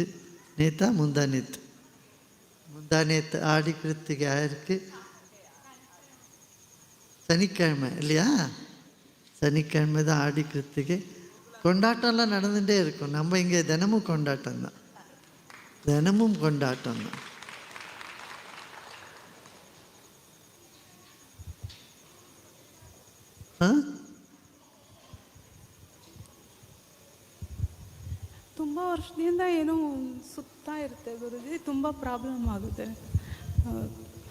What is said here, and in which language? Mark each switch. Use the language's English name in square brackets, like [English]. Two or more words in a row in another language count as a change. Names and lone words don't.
[Tamil] நேற்றா முந்தா நேற்று ஆடி கிருத்திகை ஆயிருக்கு. சனிக்கிழமை இல்லையா? சனிக்கிழமை தான் ஆடி கிருத்திகை. கொண்டாட்டம்லாம் நடந்துகிட்டே இருக்கும். நம்ம இங்கே தினமும் கொண்டாட்டம் தான், தினமும் கொண்டாட்டம் தான். [Kannada] ತುಂಬ ವರ್ಷದಿಂದ ಏನೋ ಸುತ್ತಾ ಇರುತ್ತೆ ಗುರುಜಿ, ತುಂಬ ಪ್ರಾಬ್ಲಮ್ ಆಗುತ್ತೆ.